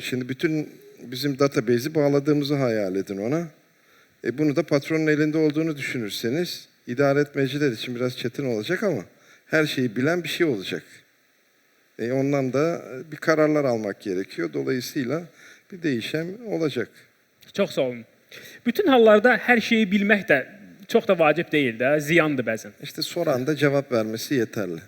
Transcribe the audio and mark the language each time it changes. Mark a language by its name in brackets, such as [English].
[Turkish] Şimdi bütün bizim database'i bağladığımızı hayal edin ona. Bunu da patronun elinde olduğunu düşünürseniz idare etmeciler için biraz çetin olacak ama her şeyi bilen bir şey olacak. Ondan da bir kararlar almak gerekiyor. Dolayısıyla bir değişim olacak. [Azerbaijani] Çox sağ olun. Bütün hallarda hər şeyi bilmək də çox da vacib deyil də, ziyandır bəzən. [Turkish] İşte soran da cevap vermesi yeterli.